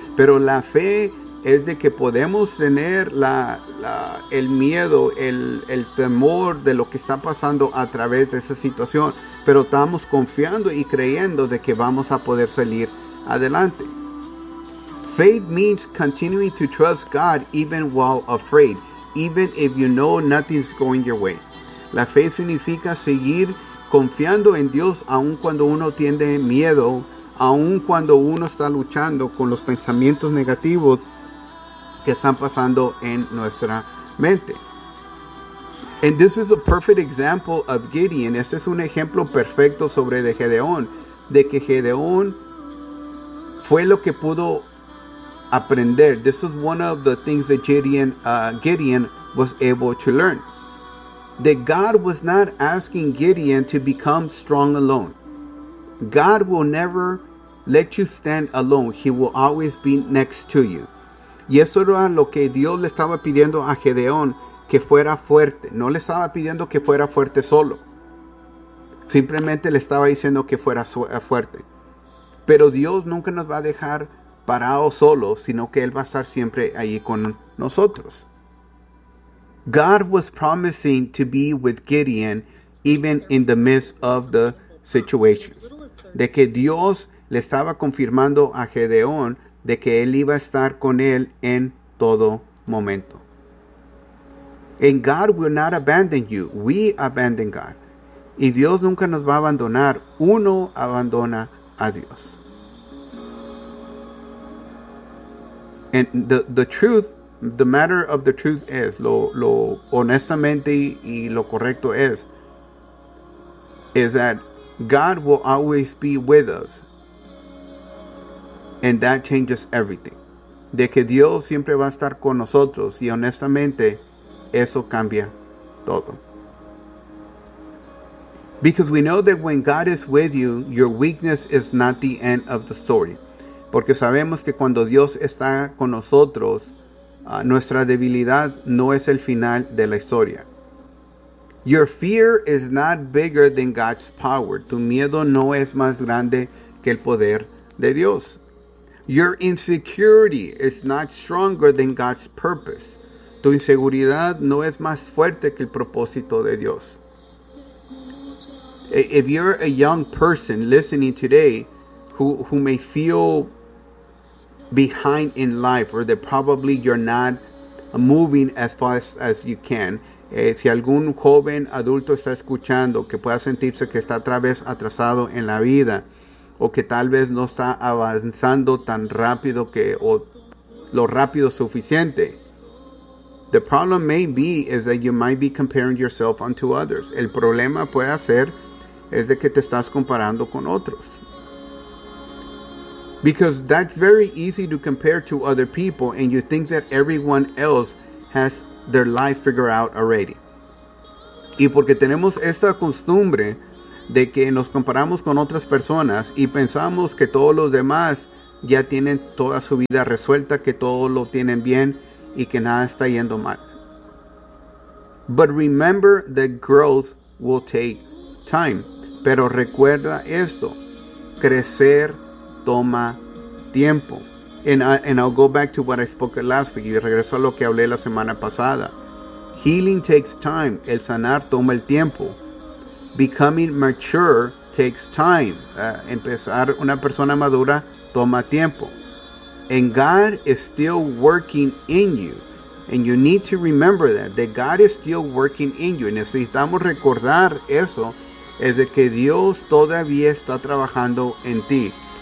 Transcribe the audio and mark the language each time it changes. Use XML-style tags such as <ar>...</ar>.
<es>Pero la fe es de que podemos tener el miedo, el temor de lo que está pasando a través de esa situación, pero estamos confiando y creyendo de que vamos a poder salir adelante.</es> <en>Faith means continuing to trust God even while afraid, even if you know nothing's going your way.</en> <es>La fe significa seguir confiando en Dios aun cuando uno tiene miedo, aun cuando uno está luchando con los pensamientos negativos que están pasando en nuestra mente.</es> <en>And this is a perfect example of Gideon.</en> <es>Este es un ejemplo perfecto sobre de Gedeón, de que Gedeón fue lo que pudo aprender.</es> <en>This is one of the things that Gideon was able to learn. That God was not asking Gideon to become strong alone. God will never let you stand alone. He will always be next to you.</en> <es>Y eso era lo que Dios le estaba pidiendo a Gedeón, que fuera fuerte. No le estaba pidiendo que fuera fuerte solo. Simplemente le estaba diciendo que fuera fuerte. Pero Dios nunca nos va a dejar parado solo, sino que Él va a estar siempre ahí con nosotros.</es> <en>God was promising to be with Gideon even in the midst of the situations.</en> <es>De que Dios le estaba confirmando a Gedeón de que Él iba a estar con él en todo momento.</es> <en>And God will not abandon you. We abandon God.</en> <es>Y Dios nunca nos va a abandonar. Uno abandona a Dios.</es> <en>And the truth, the matter of the truth is,</en> <es>lo honestamente y lo correcto</es> <en>is that God will always be with us. And that changes everything.</en> <es>De que Dios siempre va a estar con nosotros. Y honestamente, eso cambia todo.</es> <en>Because we know that when God is with you, your weakness is not the end of the story.</en> <es>Porque sabemos que cuando Dios está con nosotros, nuestra debilidad no es el final de la historia.</es> <en>Your fear is not bigger than God's power.</en> <es>Tu miedo no es más grande que el poder de Dios.</es> <en>Your insecurity is not stronger than God's purpose.</en> <es>Tu inseguridad no es más fuerte que el propósito de Dios.</es> <en>If you're a young person listening today who may feel behind in life, or that probably you're not moving as fast as you can,</en> <es>si algún joven adulto está escuchando que pueda sentirse que está otra vez atrasado en la vida, o que tal vez no está avanzando tan rápido que o lo rápido suficiente.</es> <en>The problem may be is that you might be comparing yourself unto others.</en> <es>El problema puede ser es de que te estás comparando con otros.</es> <en>Because that's very easy to compare to other people and you think that everyone else has their life figured out already.</en> <es>Y porque tenemos esta costumbre de que nos comparamos con otras personas y pensamos que todos los demás ya tienen toda su vida resuelta, que todo lo tienen bien y que nada está yendo mal.</es> <en>But remember that growth will take time.</en> <es>Pero recuerda esto, crecer toma tiempo.</es> <en>And I'll go back to what I spoke last week,</en> <es>y regreso a lo que hablé la semana pasada.</es> <en>Healing takes time,</en> <es>el sanar toma el tiempo.</es> <en>Becoming mature takes time.</en> <es>Empezar una persona madura toma tiempo.</es> <en>And God is still working in you. And you need to remember that God is still working in you.</en> <es>Necesitamos recordar eso, es de que Dios todavía está trabajando en ti.</es>